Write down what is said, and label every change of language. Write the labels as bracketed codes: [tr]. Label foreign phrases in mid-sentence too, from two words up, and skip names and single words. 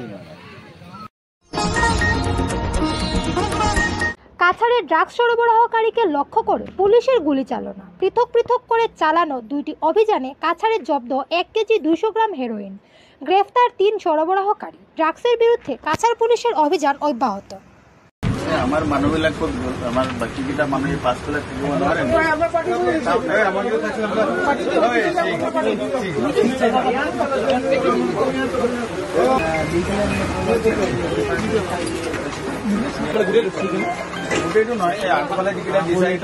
[bn] কাছাড়ে ড্রাগস সরবরাহকারীকে লক্ষ্য করে পুলিশের গুলি চালনা। পৃথক করে চালানো 2টি অভিযানে কাছাড়ে জব্দ 1 কেজি 200 গ্রাম হেরোইন। গ্রেফতার 3 সরবরাহকারী। ড্রাগসের বিরুদ্ধে কাছাড় পুলিশের অভিযান অব্যাহত। [as] আমার মানুহবিলাক ক'ত গ'ল? আমাৰ বাকীকেইটা মানুহে পাছফালে থাকিব নোৱাৰে। গোটেইটো নহয়, এই আগফালে যিকেইটা দিছে